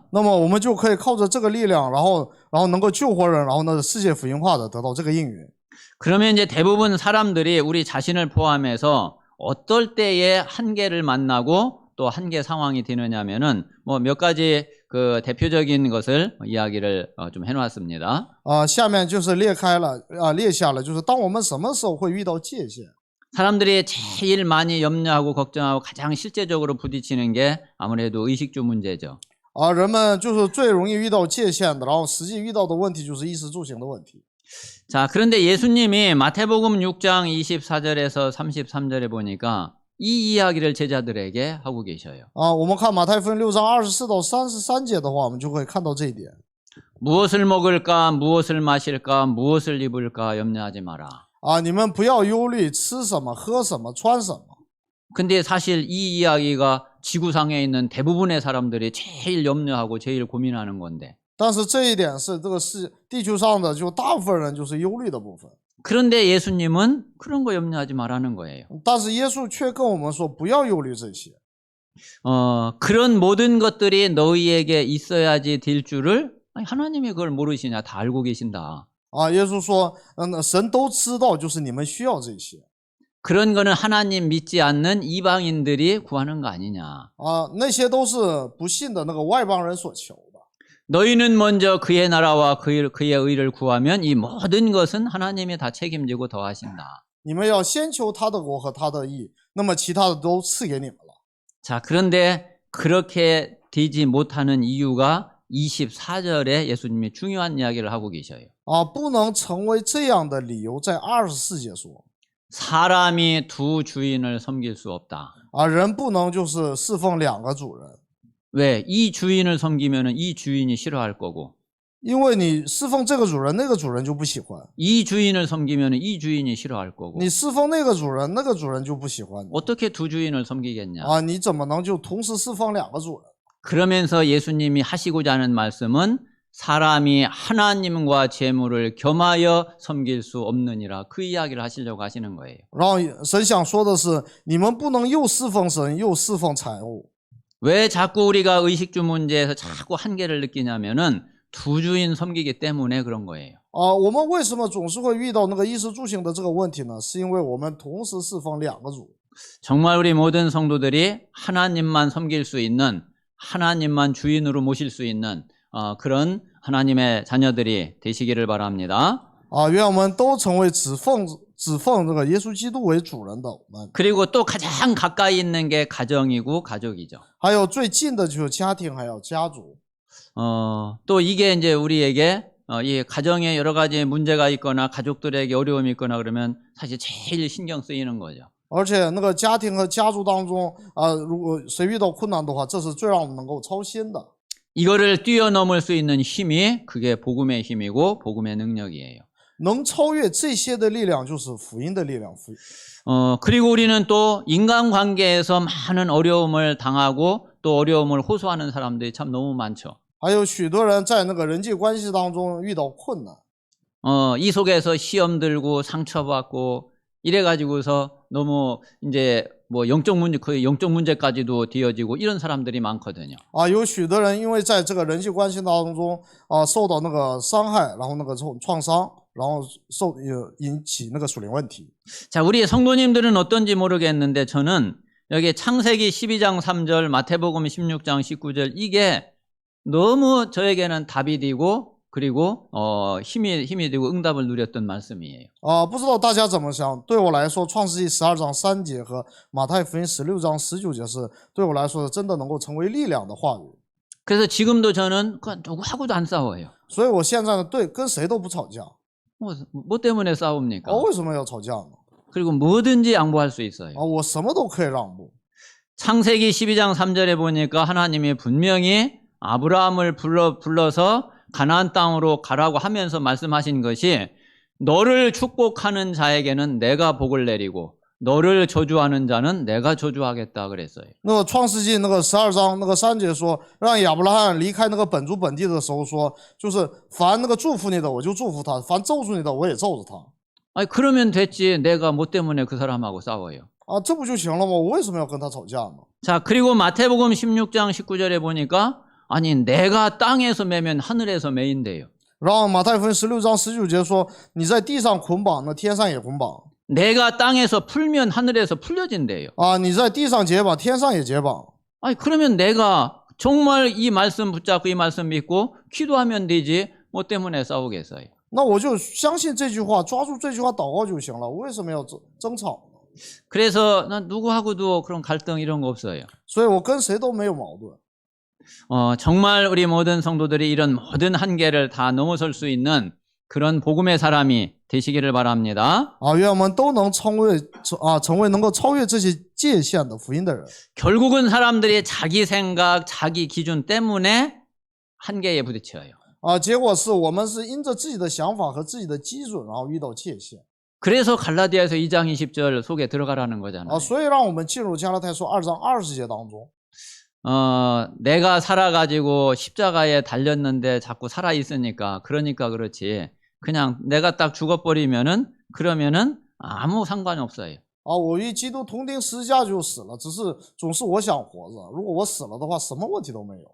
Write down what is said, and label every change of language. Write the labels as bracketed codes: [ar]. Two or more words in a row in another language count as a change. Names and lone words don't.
[zh] 那么我们就可以靠着这个力量，然后能够救活人，然后呢世界福音化的得到这个应允。 [ko] 그러면 이제 대부분 사람들이 우리 자신을 포함해서 어떨 때에 한계를 만나고 또 한계 상황이 되느냐면은 뭐 몇 가지 그 대표적인 것을 이야기를 좀 해놨습니다. [zh] 下面就是列下了，就是当我们什么时候会遇到界限？ [ko] 사람들이 제일 많이 염려하고 걱정하고 가장 실제적으로 부딪히는 게 아무래도 의식주 문제죠. [zh] 人们就是最容易遇到界限的，然后实际遇到的问题就是衣食住行的问题。 [ko] 자, 그런데 예수님이 마태복음 6장 24절에서 33절에 보니까 이 이야기를 제자들에게 하고 계셔요. [zh] 我们看马太福音6章24到33节的话，我们就会看到这一点。 [ko] 무엇을 먹을까, 무엇을 마실까, 무엇을 입을까 염려하지 마라. [zh] 你们不要忧虑吃什么、喝什么、穿什么。 [ko] 근데 사실 이 이야기가 지구상에 있는 대부분의 사람들이 제일 염려하고 제일 고민하는 건데. [zh] 但是这一点是这个地球上的就大部分人就是忧虑的部分。 [ko] 그런데 예수님은 그런 거 염려하지 말라는 거예요. [zh] 但是耶稣却跟我们说不要忧虑这些。 [ko] 그런 모든 것들이 너희에게 있어야지 될 줄을 아니, 하나님이 그걸 모르시냐? 다 알고 계신다. [zh] 耶稣说，神都知道，就是你们需要这些。 [ko] 그런 거는 하나님 믿지 않는 이방인들이 구하는 거 아니냐? [zh] 那些都是不信的那个外邦人所求的。 [ko] 너희는 먼저 그의 나라와 그의 의를 구하면 이 모든 것은 하나님이 다 책임지고 더하신다. [zh] 你们要先求他的国和他的义，那么其他的都赐给你们了。 [ko] 자, 그런데 그렇게 되지 못하는 이유가 24절에 예수님이 중요한 이야기를 하고 계셔요. [zh] 不能成为这样的理由，在24节说， [ko] 사람이 두 주인을 섬길 수 없다. [zh] 人不能就是侍奉两个主人。 [ko] 왜? 이 주인을 섬기면은 이 주인이 싫어할 거고, [zh] 因为你侍奉这个主人，那个主人就不喜欢； [ko] 이 주인을 섬기면은 이 주인이 싫어할 거고. [zh] 你侍奉那个主人，那个主人就不喜欢你。 [ko] 어떻게 두 주인을 섬기겠냐? [zh] 你怎么能就同时侍奉两个主人？ [ko] 그러면서 예수님이 하시고자 하는 말씀은 사람이 하나님과 재물을 겸하여 섬길 수 없느니라 그 이야기를 하시려고 하시는 거예요. [zh] 然后神想说的是，你们不能又侍奉神又侍奉财物。 [ko] 왜 자꾸 우리가 의식주 문제에서 자꾸 한계를 느끼냐면은 두 주인 섬기기 때문에 그런 거예요. [zh] 我们为什么总是会遇到那个衣食住行的这个问题呢？是因为我们同时侍奉两个主。 [ko] 정말 우리 모든 성도들이 하나님만 섬길 수 있는, 하나님만 주인으로 모실 수 있는 그런 하나님의 자녀들이 되시기를 바랍니다. [zh] 愿我们都成为只奉这个耶稣基督为主人的我们。 [ko] 그리고 또 가장 가까이 있는 게 가정이고 가족이죠. [zh] 还有最近的就是家庭，还有家族。 [ko] 또 이게 이제 우리에게 이 가정에 여러 가지 문제가 있거나 가족들에게 어려움이 있거나 그러면 사실 제일 신경 쓰이는 거죠. [zh] 而且那个家庭和家族当中如果谁遇到困难的话，这是最让我们能够操心的。 [ko] 이거를 뛰어넘을 수 있는 힘이 그게 복음의 힘이고 복음의 능력이에요. [zh] 能超越这些的力量就是福音的力量。 [ko] 그리고 우리는 또 인간관계에서 많은 어려움을 당하고 또 어려움을 호소하는 사람들이 참 너무 많죠. [zh] 还有许多人在那个人际关系当中遇到困难。 [ko] 이 속에서 시험 들고 상처받고 이래가지고서 너무 이제 뭐 영적 문제, 거의 영적 문제까지도 뒤어지고 이런 사람들이 많거든요. [zh] 有许多人因为在这个人际关系当中受到那个伤害，然后那个创伤，然后引起那个属灵问题。 [ko] 자, 우리 성도님들은 어떤지 모르겠는데 저는 여기 창세기 12장 3절, 마태복음 16장 19절 이게 너무 저에게는 답이 되고 그리고 힘이 되고 응답을 누렸던 말씀이에요. [zh] 不知道大家怎么想？对我来说，创世纪12章3节和马太福音16章19节是对我来说真的能够成为力量的话语。 [ko] 그래서 지금도 저는 누구하고도 안 싸워요. [zh] 所以我现在呢，跟谁都不吵架。 [ko] 뭐 때문에 싸웁니까? [zh] 为什么要吵架呢？ [ko] 그리고 뭐든지 양보할 수 있어요. [zh] 我什么都可以让步。 [ko] 창세기 12장 3절에 보니까 하나님이 분명히 아브라함을 불러서 가나안 땅으로 가라고 하면서 말씀하신 것이 너를 축복하는 자에게는 내가 복을 내리고 너를 저주하는 자는 내가 저주하겠다 그랬어요. [zh] 那个创世纪那个12章那个3节说，让亚伯拉罕离开那个本族本地的时候说，就是凡那个祝福你的我就祝福他，凡咒诅你的我也咒着他。 [ko] 아니 그러면 됐지. 내가 뭐 때문에 그 사람하고 싸워요. [zh] 这不就行了吗？我为什么要跟他吵架呢？ [ko] 자, 그리고 마태복음 16장 19절에 보니까 아니 내가 땅에서 매면 하늘에서 매인대요. [zh] 然后马太福音16章19节说，你在地上捆绑，那天上也捆绑。 [ko] 내가 땅에서 풀면 하늘에서 풀려진대요. [zh] 你在地上解绑，天上也解绑。 [ko] 아니 그러면 내가 정말 이 말씀 붙잡고 이 말씀 믿고 기도하면 되지 뭐 때문에 싸우겠어요. [zh] 那我就相信这句话，抓住这句话祷告就行了。为什么要争吵呢？ [ko] 그래서 난 누구하고도 그런 갈등 이런 거 없어요. [zh] 所以我跟谁都没有矛盾。 [ko] 정말 우리 모든 성도들이 이런 모든 한계를 다 넘어설 수 있는 그런 복음의 사람이 되시기를 바랍니다. [zh] 愿我们都能成为能够超越这些界限的福音的人。 [ko] 결국은 사람들이 자기 생각, 자기 기준 때문에 한계에 부딪혀요. [zh] 结果是我们是因着自己的想法和自己的基准，然后遇到界限。 [ko] 그래서 갈라디아서 2장 20절 속에 들어가라는 거잖아요. [zh] 所以让我们进入加拉太书2章20节当中。 [ko] 내가 살아가지고 십자가에 달렸는데 자꾸 살아있으니까 그러니까 그렇지. 그냥 내가 딱 죽어버리면은 그러면은 아무 상관이 없어요. [zh] 我与基督同钉十字架就死了，只是总是我想活着。如果我死了的话，什么问题都没有。